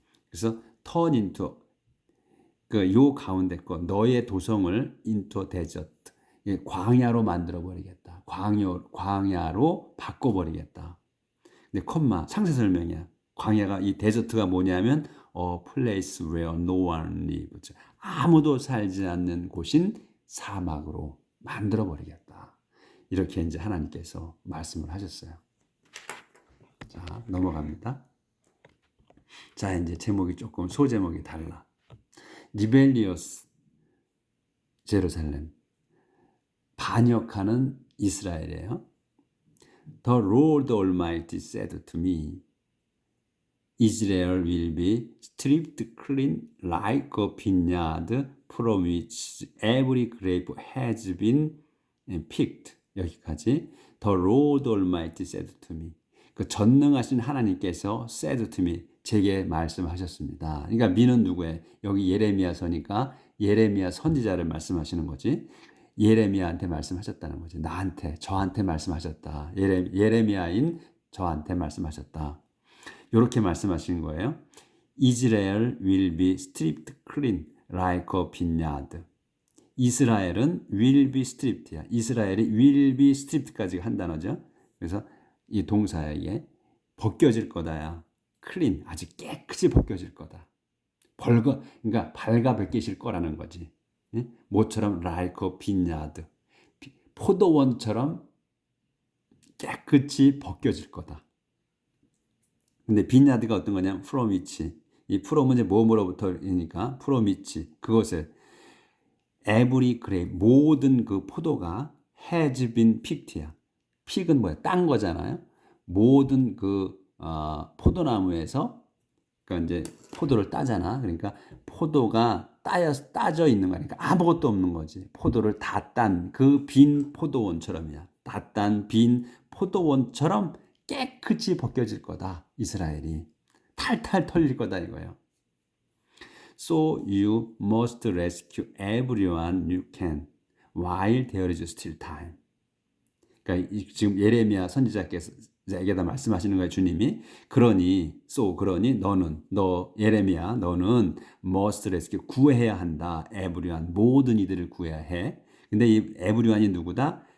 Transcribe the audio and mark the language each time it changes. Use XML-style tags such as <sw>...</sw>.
<ko>그래서 turn into 요 가운데 거 너의 도성을 into desert, 광야로 만들어 버리겠다. 광야로 바꿔 버리겠다. 근데 상세 설명이야. 광야가 이 데저트가 뭐냐면</ko> <en>a place where no one lives.</en> <ko>아무도 살지 않는 곳인 사막으로 만들어 버리겠다. 이렇게 이제 하나님께서 말씀을 하셨어요. 자, 넘어갑니다. 자, 이제 제목이 조금 소제목이 달라. 리벨리어스 제루살렘, 반역하는 이스라엘이에요.</ko> <en>The Lord Almighty said to me, Israel will be stripped clean like a vineyard from which every grape has been picked.</en> <ko>여기까지.</ko> <en>The Lord Almighty said to me.</en> <ko>그 전능하신 하나님께서</ko> <en>said to me,</en> <ko>제게 말씀하셨습니다. 그러니까 미는 누구예요? 여기 예레미야서니까 예레미야 선지자를 말씀하시는 거지. 예레미야한테 말씀하셨다는 거지. 나한테, 저한테 말씀하셨다. 예레미야인 저한테 말씀하셨다. 이렇게 말씀하신 거예요.</ko> <en>Israel will be stripped clean like a vineyard.</en> <ko>이스라엘은 will be stripped야. 이스라엘이 will be stripped까지 한 단어죠. 그래서 이 동사에 벗겨질 거다야. clean, 아주 깨끗이 벗겨질 거다. 그러니까 발가 벗기실 거라는 거지. 예? 모처럼</ko> <en>like a vineyard.</en> <ko>포도원처럼 깨끗이 벗겨질 거다. 근데 빈야드가 어떤 거냐면</ko> <en>from which.</en> <ko>이 from은 이제 뭐뭐로부터이니까 from which. 그것에 every grape, 모든 그 포도가</ko> <en>has been picked</en> <ko>야. 픽은 뭐야? 딴 거잖아요. 모든 그 포도나무에서 그러니까 이제 포도를 따잖아. 그러니까 포도가 따져 있는 거니까 아무것도 없는 거지. 포도를 다 딴 그 빈 포도원처럼이야. 다 딴 빈 포도원처럼 깨끗이 벗겨질 거다. 이스라엘이 탈탈 털릴 거다 이거예요.</ko> <en>So you must rescue everyone you can while there is still time.</en> <ko>그러니까 지금 예레미야 선지자께서에게다 말씀하시는 거예요. 주님이 그러니 너 예레미야 너는</ko> <en>must rescue</en> <ko>구해야 한다. everyone 모든 이들을 구해야 해. 근데 이 everyone이 누구다?</ko>